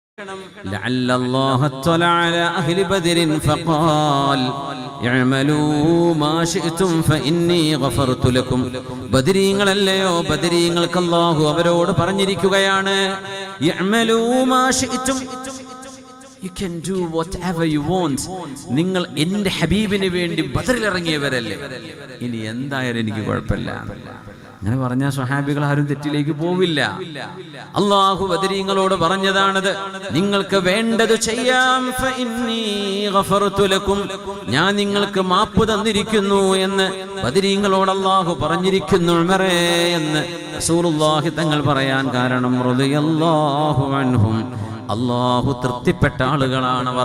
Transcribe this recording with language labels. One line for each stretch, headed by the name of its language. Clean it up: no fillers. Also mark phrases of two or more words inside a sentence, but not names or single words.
Arabic: لعل الله اطلع على أهل بدر فقال اعملوا ما شئتم فإني غفرت لكم.
Malayalam: ബദരീങ്ങളല്ലയോ, ബദരീങ്ങൾക്ക് അല്ലാഹു അവരോട് പറഞ്ഞിരിക്കുകയാണ്,
Arabic: اعملوا ما شئتم,
English: you can do whatever you want.
Malayalam: നിങ്ങൾ എൻ്റെ ഹബീബിന് വേണ്ടി ബദറിൽ ഇറങ്ങിയവരല്ലേ, ഇനി എന്തായാലും എനിക്ക് കുഴപ്പമില്ല. അങ്ങനെ പറഞ്ഞ സ്വഹാബികൾ ആരും തെറ്റിലേക്ക് പോവില്ല. അല്ലാഹു ബദരീങ്ങളോട് പറഞ്ഞതാണത്, നിങ്ങൾക്ക് വേണ്ടത് ചെയ്യാം.
Arabic: فإني غفرت لكم,
Malayalam: ഞാൻ നിങ്ങൾക്ക് മാപ്പ് തന്നിരിക്കുന്നു എന്ന് ബദരീങ്ങളോട് അല്ലാഹു പറഞ്ഞിരിക്കുന്നു ഉമറേ എന്ന് റസൂലുള്ളാഹി തങ്ങൾ പറയാൻ കാരണം
Arabic: رضي الله عنهم,
Malayalam: അല്ലാഹു തൃപ്തിപ്പെട്ട ആളുകളാണവർ.